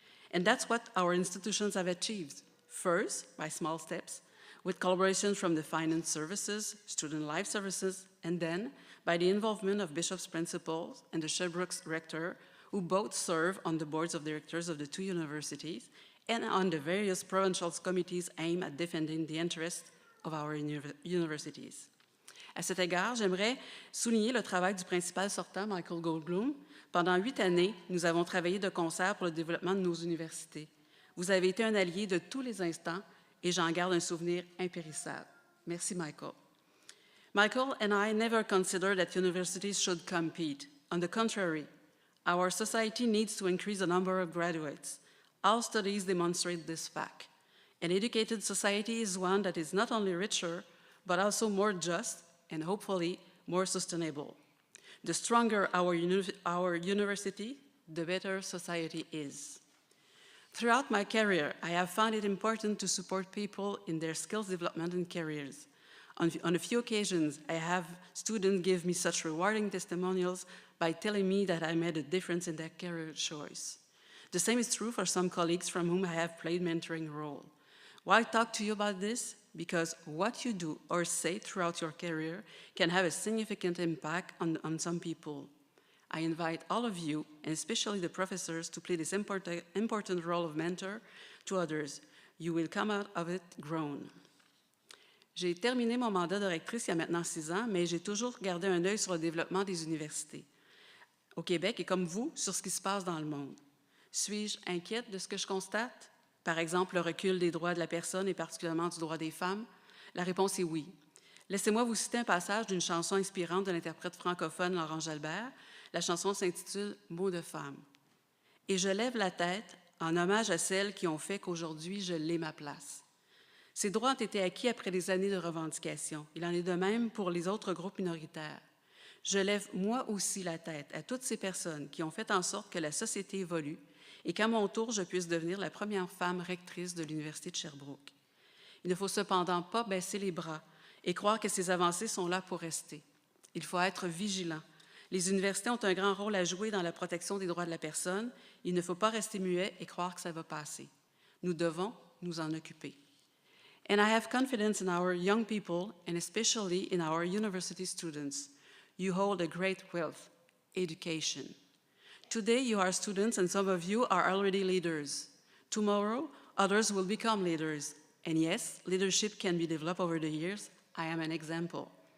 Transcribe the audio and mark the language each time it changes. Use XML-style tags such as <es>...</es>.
<en>And that's what our institutions have achieved. First, by small steps, with collaboration from the finance services, student life services, and then by the involvement of bishops' principals and the Sherbrooke's rector, who both serve on the boards of directors of the two universities and on the various provincial committees aimed at defending the interests of our universities.</en> <fr>À cet égard, j'aimerais souligner le travail du principal sortant, Michael Goldblum. Pendant 8 années, nous avons travaillé de concert pour le développement de nos universités. Vous avez été un allié de tous les instants et j'en garde un souvenir impérissable. Merci, Michael.</fr> <en>Michael and I never considered that universities should compete. On the contrary, our society needs to increase the number of graduates. All studies demonstrate this fact. An educated society is one that is not only richer, but also more just and hopefully more sustainable. The stronger our university, the better society is. Throughout my career, I have found it important to support people in their skills development and careers. On a few occasions, I have students give me such rewarding testimonials by telling me that I made a difference in their career choice. The same is true for some colleagues from whom I have played mentoring role. Why talk to you about this? Because what you do or say throughout your career can have a significant impact on some people. I invite all of you, and especially the professors, to play this important role of mentor to others. You will come out of it grown.</en> <fr>J'ai terminé mon mandat de rectrice il y a maintenant 6 ans, mais j'ai toujours gardé un œil sur le développement des universités au Québec et comme vous, sur ce qui se passe dans le monde. Suis-je inquiète de ce que je constate? Par exemple, le recul des droits de la personne et particulièrement du droit des femmes? La réponse est oui. Laissez-moi vous citer un passage d'une chanson inspirante de l'interprète francophone Laurent Jalbert. La chanson s'intitule « Mots de femme ». Et je lève la tête en hommage à celles qui ont fait qu'aujourd'hui je l'ai ma place. Ces droits ont été acquis après des années de revendications. Il en est de même pour les autres groupes minoritaires. Je lève moi aussi la tête à toutes ces personnes qui ont fait en sorte que la société évolue et qu'à mon tour, je puisse devenir la première femme rectrice de l'Université de Sherbrooke. Il ne faut cependant pas baisser les bras et croire que ces avancées sont là pour rester. Il faut être vigilant. Les universités ont un grand rôle à jouer dans la protection des droits de la personne. Il ne faut pas rester muet et croire que ça va passer. Nous devons nous en occuper.</fr> <en>And I have confidence in our young people and especially in our university students. You hold a great wealth, education. Today you are students and some of you are already leaders. Tomorrow, others will become leaders. And yes, leadership can be developed over the years. I am an example.</en>